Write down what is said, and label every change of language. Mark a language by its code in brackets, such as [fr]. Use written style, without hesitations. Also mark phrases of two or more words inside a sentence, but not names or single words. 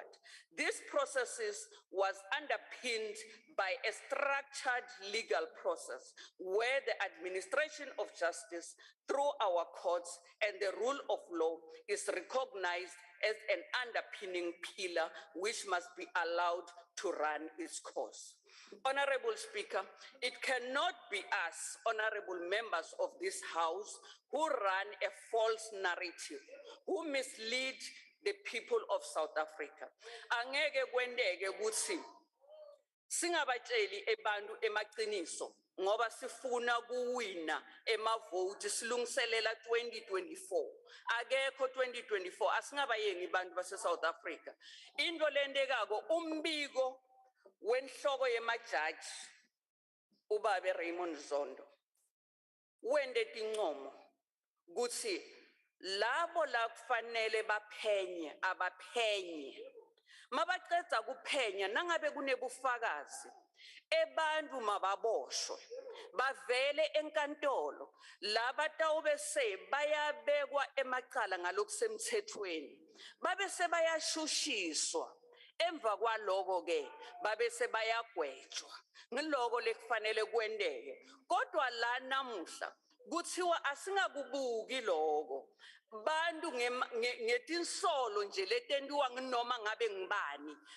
[en] This process was underpinned by a structured legal process where the administration of justice through our courts and the rule of law is recognized as an underpinning pillar which must be allowed to run its course. Honorable Speaker, it cannot be us, honorable members of this House, who run a false narrative, who mislead the people of South Africa. [ss] Angeke kwendeke ukuthi singabatsheli ebantu emaqiniso ngoba sifuna kuwina emavoti silungiselela 2024. Akekho 2024 asingabayengi bantu base South Africa. Into lendekako umbiko wenhloko yemajaji ubabe Raymond Zondo wende tincomo kuthi labo la kufanele baphenye abaphenye mabaqeda kuphenya nangabe kunebufakazi ebantu mababoshwe bavele enkantolo laba tawubese bayabekwa emacala ngalokusemthethweni babe sebayashushiswa emva kwaloko ke babe sebayagwetshwa ngiloko lekufanele kwendeke kodwa la namuhla kuthiwa asingakubuki lokho bantu ngetinsolo nje letentiwa nginoma ngabe ngibani